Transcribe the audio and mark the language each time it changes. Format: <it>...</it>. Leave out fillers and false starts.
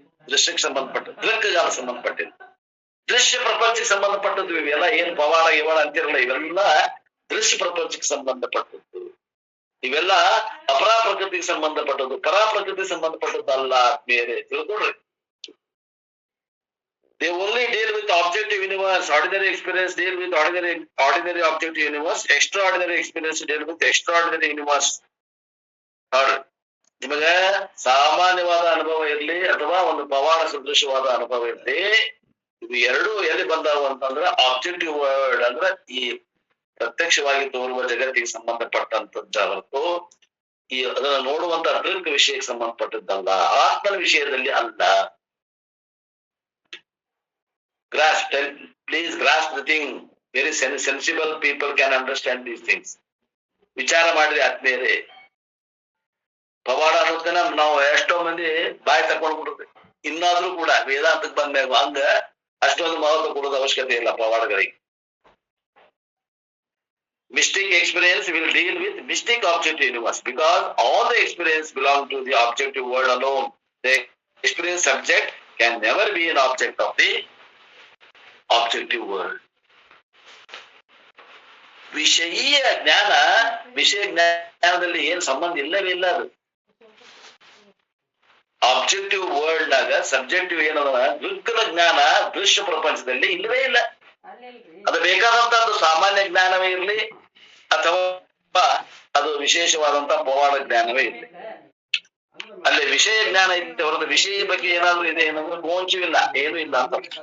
<kn>ದೃಶ್ಯಕ್ಕೆ ಸಂಬಂಧಪಟ್ಟದ್ದು, ದೃಕ್ಕಗಾಲ ಸಂಬಂಧಪಟ್ಟಿದ್ದು, ದೃಶ್ಯ ಪ್ರಪಂಚಕ್ಕೆ ಸಂಬಂಧಪಟ್ಟದ್ದು. ಇವೆಲ್ಲ ಏನ್ ಪವಾಡ ಗಿವಾಡ ಅಂತಿರಲ್ಲ, ಇವೆಲ್ಲ ದೃಶ್ಯ ಪ್ರಪಂಚಕ್ಕೆ ಸಂಬಂಧಪಟ್ಟದ್ದು. ಇವೆಲ್ಲ ಅಪರಾ ಪ್ರಕೃತಿಗೆ ಸಂಬಂಧಪಟ್ಟದ್ದು, ಪರಾ ಪ್ರಕೃತಿಗೆ ಸಂಬಂಧಪಟ್ಟದ್ದು ಅಲ್ಲ. ಬೇರೆ ತಿಳ್ಕೊಡ್ರಿ.</kn> <en>They only deal with objective universe. Ordinary experience deal with ordinary objective universe. Extraordinary experience deal with extraordinary universe.</en> <kn>ನಿಮಗ ಸಾಮಾನ್ಯವಾದ ಅನುಭವ ಇರ್ಲಿ ಅಥವಾ ಒಂದು ಪವಾಡ ಸದೃಶವಾದ ಅನುಭವ ಇರ್ಲಿ, ಇದು ಎರಡು ಎಲ್ಲಿ ಬಂದಾವು ಅಂತಂದ್ರ ಆಬ್ಜೆಕ್ಟಿವ್ ವರ್ಡ್ ಅಂದ್ರೆ ಈ ಪ್ರತ್ಯಕ್ಷವಾಗಿ ತೋರುವ ಜಗತ್ತಿಗೆ ಸಂಬಂಧಪಟ್ಟಂತದ್ದ ಹೊರತು ಈ ಅದನ್ನ ನೋಡುವಂತ ದೃಕ್ ವಿಷಯಕ್ಕೆ ಸಂಬಂಧಪಟ್ಟದ್ದಲ್ಲ, ಆತ್ಮನ ವಿಷಯದಲ್ಲಿ ಅಲ್ಲ.</kn> <en>Please grasp the thing. Very sensible people can understand these things.</en> <kn>ವಿಚಾರ ಮಾಡ್ರಿ ಆತ್ಮೀಯರೇ. ಪವಾಡ ಅನ್ನೋದನ್ನ ನಾವು ಎಷ್ಟೋ ಮಂದಿ ಬಾಯಿ ತಕೊಂಡ್ಬಿಡ್ರಿ. ಇನ್ನಾದ್ರೂ ಕೂಡ ವೇದಾಂತಕ್ಕೆ ಬಂದ್ಮ್ಯಾಗ ಹಂಗ ಅಷ್ಟೊಂದು ಮಹತ್ವ ಕೊಡೋದು ಅವಶ್ಯಕತೆ ಇಲ್ಲ ಪವಾಡಗಳಿಗೆ.</kn> <en>Mystic experience will deal with mystic objective universe because all the experience belong to the objective world alone. The experience subject can never be an object of the objective world.</en> <kn>ವಿಷಯೀಯ ಜ್ಞಾನ ವಿಷಯ ಜ್ಞಾನದಲ್ಲಿ ಏನ್ ಸಂಬಂಧ ಇಲ್ಲವೇ ಇಲ್ಲ. ಅದು ಆಬ್ಜೆಕ್ಟಿವ್ ವರ್ಲ್ಡ್ ನಾಗ subjective ಏನದ ದೃಕ್ಕದ ಜ್ಞಾನ ದೃಶ್ಯ ಪ್ರಪಂಚದಲ್ಲಿ ಇಲ್ಲವೇ ಇಲ್ಲ. ಅದು ಬೇಕಾದಂತದ್ದು ಸಾಮಾನ್ಯ ಜ್ಞಾನವೇ ಇರಲಿ ಅಥವಾ ಅದು ವಿಶೇಷವಾದಂತ ಪವಾಡ ಜ್ಞಾನವೇ ಇರಲಿ, ಅಲ್ಲಿ ವಿಷಯ ಜ್ಞಾನ ಇರುತ್ತೆ ಹೊರತು ವಿಷಯ ಬಗ್ಗೆ ಏನಾದ್ರು ಇದೆ ಏನಂದ್ರೆ ಗೋಂಚು ಇಲ್ಲ, ಏನು ಇಲ್ಲ ಅಂತ.</kn>